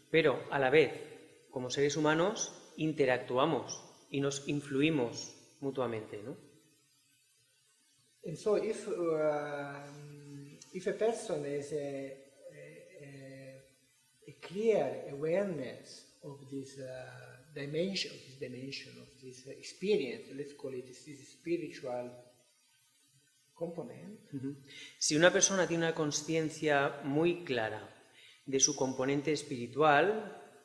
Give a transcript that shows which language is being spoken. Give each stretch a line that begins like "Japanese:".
Spanish: Pero, a la vez, como seres humanos, interactuamos y nos influimos mutuamente, ¿no?
English: And so if a person has a clear awareness of this dimension, of this experience, let's call it this spiritual component.
Spanish: Si una persona tiene una conciencia muy clara de su componente espiritual,